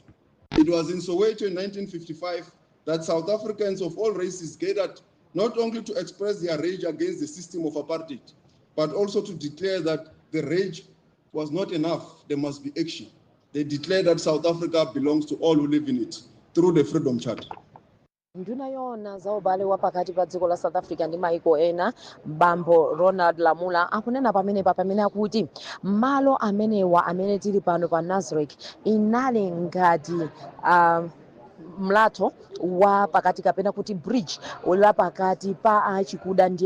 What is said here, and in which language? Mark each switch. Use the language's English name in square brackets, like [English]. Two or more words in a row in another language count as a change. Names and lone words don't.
[English] It was in Soweto in 1955 that South Africans of all races gathered not only to express their rage against the system of apartheid, but also to declare that the rage was not enough, there must be action. They declared that South Africa belongs to all who live in it through the Freedom Charter. [Nyanja] nduna yoona za ubale wa pakati pa dziko la south africa ndi maiko ena bambo ronald lamula akunena pamene akuti malo amenewa amene tili pano pa nasrec inali ngati mlatho wa pakati kapena kuti bridge la pakati pa achikuda ndi